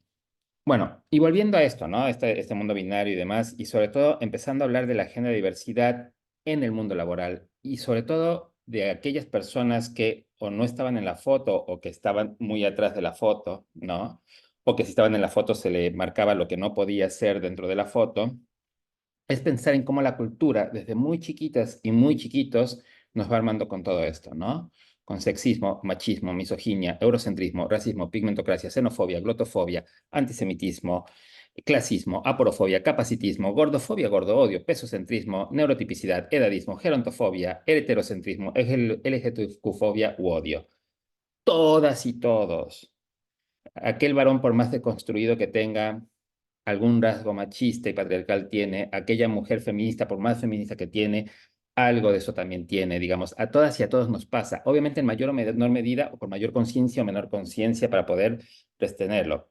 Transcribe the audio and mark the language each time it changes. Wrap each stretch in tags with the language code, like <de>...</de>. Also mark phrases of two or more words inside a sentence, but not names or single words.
<es>Bueno, y volviendo a esto, ¿no? Este mundo binario y demás, y sobre todo empezando a hablar de la agenda de diversidad en el mundo laboral, y sobre todo de aquellas personas que o no estaban en la foto o que estaban muy atrás de la foto, ¿no? O que si estaban en la foto se le marcaba lo que no podía ser dentro de la foto, es pensar en cómo la cultura, desde muy chiquitas y muy chiquitos, nos va armando con todo esto, ¿no? Con sexismo, machismo, misoginia, eurocentrismo, racismo, pigmentocracia, xenofobia, glotofobia, antisemitismo, clasismo, aporofobia, capacitismo, gordofobia, gordoodio, pesocentrismo, neurotipicidad, edadismo, gerontofobia, heterocentrismo, LGTBfobia u odio. Todas y todos. Aquel varón, por más deconstruido que tenga, algún rasgo machista y patriarcal tiene, aquella mujer feminista, por más feminista que tiene, algo de eso también tiene, digamos, a todas y a todos nos pasa, obviamente en mayor o menor medida, o con mayor conciencia o menor conciencia para poder retenerlo.</es>